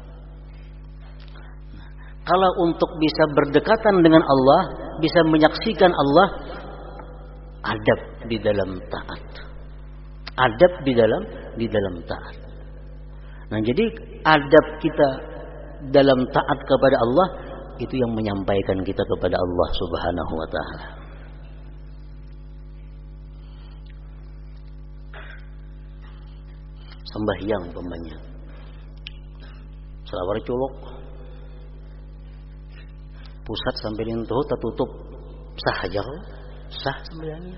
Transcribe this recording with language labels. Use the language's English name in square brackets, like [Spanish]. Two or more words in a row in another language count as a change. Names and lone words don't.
[Indonesian] Nah, kalau untuk bisa berdekatan dengan Allah, bisa menyaksikan Allah, adab di dalam taat. Adab di dalam taat. Nah, jadi adab kita dalam taat kepada Allah itu yang menyampaikan kita kepada Allah Subhanahu wa taala. Sembahyang umpamanya. Selawar colok. Pusat sampai lintuh tertutup. Sah aja kok. Sah sembahyangnya.